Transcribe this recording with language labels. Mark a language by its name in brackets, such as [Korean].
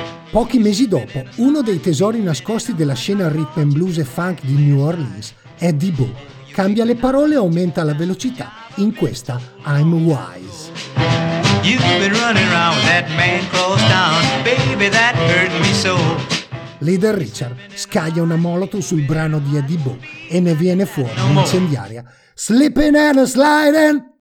[Italian] Pochi mesi dopo, uno dei tesori nascosti della scena rhythm and blues e funk di New Orleans è Debo. Cambia le parole e aumenta la velocità in questa I'm Wise. [English] You've been running around with that man crossed down, baby, that hurt me so. [Italian] Leader Richard scaglia una molotov sul brano di Debo e ne viene fuori un'incendiaria. [English] Slipping and sliding!